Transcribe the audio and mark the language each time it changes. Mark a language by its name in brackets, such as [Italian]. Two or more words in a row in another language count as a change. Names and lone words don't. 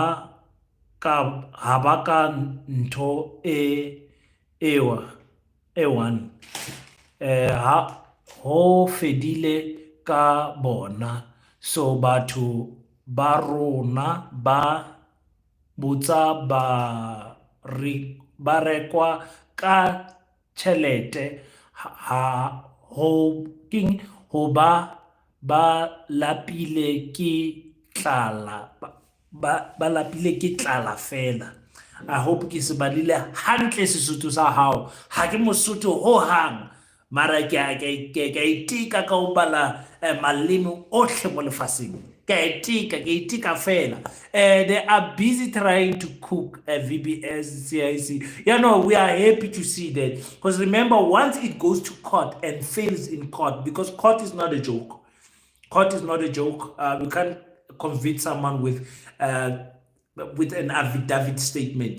[Southern Sotho] ba ka ntho ewa e one ha ho fedile ka bona, so batho ba rona ba botsa ba rekwa ka tšhelete ha ho ba lapile ke tlala ba lapile ke tlala fela. I hope ke se balile hantle Sesotho sa hao. Ha ke Mosotho ho hang, mara ke a itika ka ho bala maleme ohle mo lefatsheng. Ke a itika fela. [English] They are busy trying to cook VBS, CIC. We are happy to see that, because remember, once it goes to court and fails in court, because court is not a joke. Court is not a joke. We can't convict someone with an affidavit statement.